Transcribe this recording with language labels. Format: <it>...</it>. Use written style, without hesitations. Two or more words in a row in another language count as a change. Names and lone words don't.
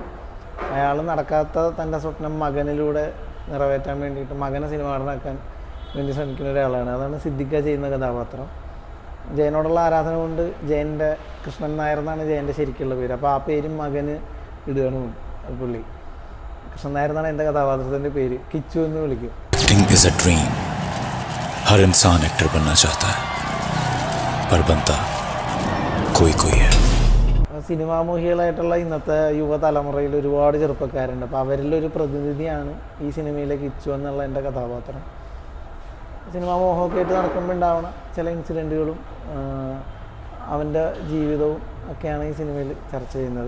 <ml>അയാൾ നടക്കാത്ത തൻ്റെ സ്വപ്നം മകനിലൂടെ നിറവേറ്റാൻ വേണ്ടിയിട്ട് മകനെ സിനിമാടനാക്കാൻ വേണ്ടി ശ്രമിക്കുന്ന ഒരാളാണ്. അതാണ് സിദ്ദിഖ ചെയ്യുന്ന കഥാപാത്രം. ജയനോടുള്ള ആരാധന കൊണ്ട് ജയൻ്റെ കൃഷ്ണൻ നായർ എന്നാണ് ജയൻ്റെ ശരിക്കുള്ള പേര്. അപ്പോൾ ആ പേരും മകന് ഇടുകയാണ് പുള്ളി. കൃഷ്ണൻ നായർ എന്നാണ് എൻ്റെ കഥാപാത്രത്തിൻ്റെ പേര്. കിച്ചു എന്ന് വിളിക്കും.</ml> <hi>हर इंसान एक्टर बनना चाहता है पर बनता कोई कोई है.</hi> <ml>സിനിമാമോഹികളായിട്ടുള്ള ഇന്നത്തെ യുവതലമുറയിൽ ഒരുപാട് ചെറുപ്പക്കാരുണ്ട്. അപ്പോൾ അവരിലൊരു പ്രതിനിധിയാണ് ഈ സിനിമയിലെ കിച്ചു എന്നുള്ള എൻ്റെ കഥാപാത്രം. സിനിമാമോഹമൊക്കെ ആയിട്ട് നടക്കുമ്പോൾ ഉണ്ടാവണ ചില ഇൻസിഡൻറ്റുകളും അവൻ്റെ ജീവിതവും ഒക്കെയാണ് ഈ സിനിമയിൽ ചർച്ച ചെയ്യുന്നത്.</ml>